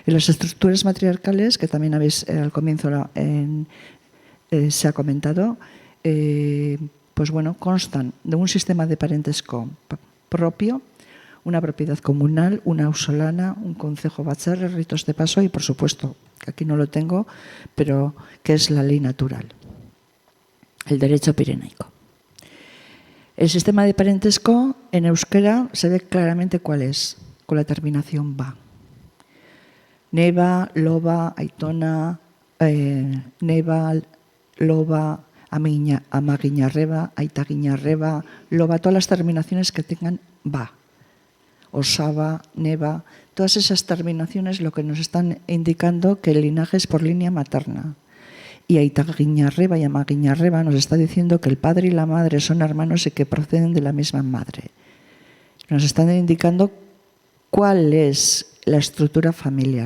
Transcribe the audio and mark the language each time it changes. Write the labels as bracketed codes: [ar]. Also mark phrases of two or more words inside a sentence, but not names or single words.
[es] En las estructuras matriarcales, que también habéis al comienzo se ha comentado, pues bueno, constan de un sistema de parentesco propio, una propiedad comunal, una ausolana, un concejo batzarre, ritos de paso y, por supuesto, que aquí no lo tengo, pero que es la ley natural, el derecho pirenaico. El sistema de parentesco en euskera se ve claramente cuál es, con la terminación ba. [eu] Neba, loba, aitona, neba, loba, amaguiñarreba, aitaguiñarreba, loba, [es] todas las terminaciones que tengan ba. Osaba, neva, todas esas terminaciones lo que nos están indicando que el linaje es por línea materna. Y aitaguiñarreba y amaguiñarreba nos está diciendo que el padre y la madre son hermanos y que proceden de la misma madre. Nos están indicando cuál es la estructura familiar.